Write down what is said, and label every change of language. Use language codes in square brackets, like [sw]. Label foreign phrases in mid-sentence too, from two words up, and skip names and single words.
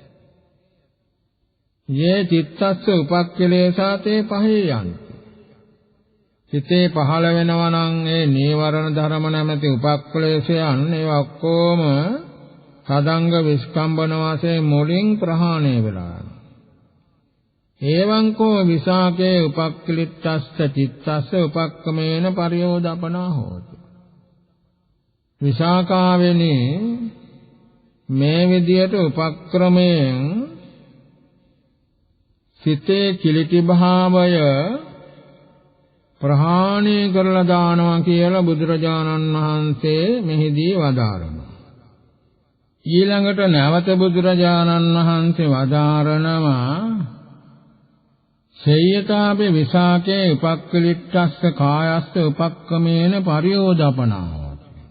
[pi] යේ චිත්තස්ස උපක්ඛලේසා තේ පහියන්ති. [si] හිතේ පහළ වෙනවා නම් ඒ නීවරණ ධර්ම නැමැති උපක්ඛලේශයන් ඒවා ඔක්කොම සදංග විස්කම්බන වාසේ මුලින් ප්‍රහාණය වෙලා යනවා. [pi] එවං කෝ විසාකේ උපක්ඛලිට්ඨස්ස චිත්තස්ස උපක්කමේන පරියෝදපනා හෝති. [si] විසාකාවෙනි මේ විදියට උපක්‍රමයෙන් සිතේ කිලිටි භාවය ප්‍රහාණය කරලා දානවා කියලා බුදුරජාණන් වහන්සේ මෙහිදී වදාරනවා. ඊළඟට නැවත බුදුරජාණන් වහන්සේ වදාරනවා [pi] සේයතාපි විසාකේ උපක්ඛලිට්ඨස්ස කායස්ස උපක්කමේන පරියෝදපනාවති.